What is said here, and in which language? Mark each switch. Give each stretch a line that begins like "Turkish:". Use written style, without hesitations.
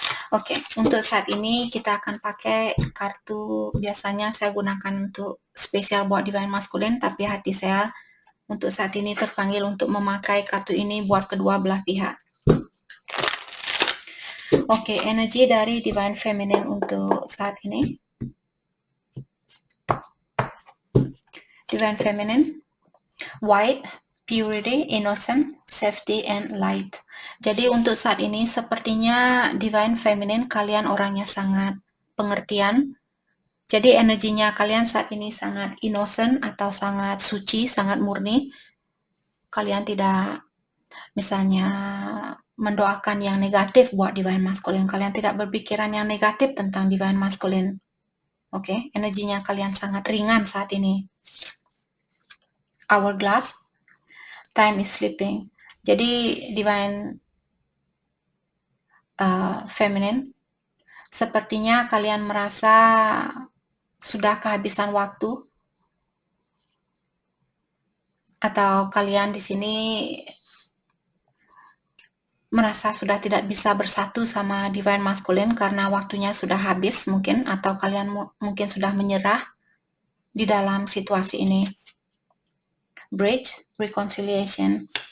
Indonesian: Oke, untuk saat ini kita akan pakai kartu, biasanya saya gunakan untuk spesial buat divine masculine, tapi hati saya untuk saat ini terpanggil untuk memakai kartu ini buat kedua belah pihak. Oke, energi dari divine feminine untuk saat ini.
English: Divine feminine, white, purity, innocent, safety, and light.
Indonesian: Jadi untuk saat ini sepertinya divine feminine kalian orangnya sangat pengertian. Jadi energinya kalian saat ini sangat innocent atau sangat suci, sangat murni. Kalian tidak misalnya mendoakan yang negatif buat divine masculine. Kalian tidak berpikiran yang negatif tentang divine masculine. Oke, energinya kalian sangat ringan saat ini.
English: Hourglass, time is sleeping.
Indonesian: Jadi divine feminine, sepertinya kalian merasa sudah kehabisan waktu, atau kalian di sini merasa sudah tidak bisa bersatu sama divine masculine karena waktunya sudah habis mungkin, atau kalian mungkin sudah menyerah di dalam situasi ini.
English: Bridge, reconciliation.